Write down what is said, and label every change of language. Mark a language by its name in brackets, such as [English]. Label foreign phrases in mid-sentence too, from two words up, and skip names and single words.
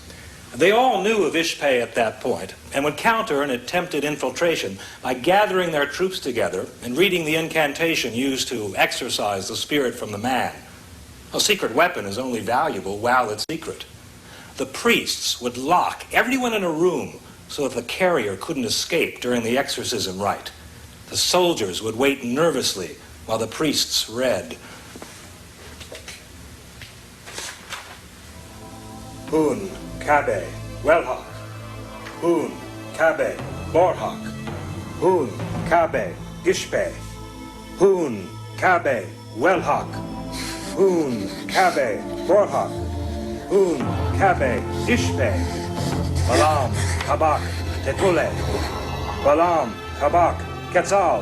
[English] They all knew of Ishpay at that point and would counter an attempted infiltration by gathering their troops together and reading the incantation used to exorcise the spirit from the man. A secret weapon is only valuable while it's secret. The priests would lock everyone in a room so that the carrier couldn't escape during the exorcism rite. The soldiers would wait nervously while the priests read. Hun, Kabe, Welhak. Hun, Kabe, Borhak. Hun, Kabe, Ishpay. Hun, Kabe, Welhak. Hun, Kabe, Borhak. Hun, Kabe, Ishpay. Balam, Kabak, Tetule. Balam, Kabak, Quetzal.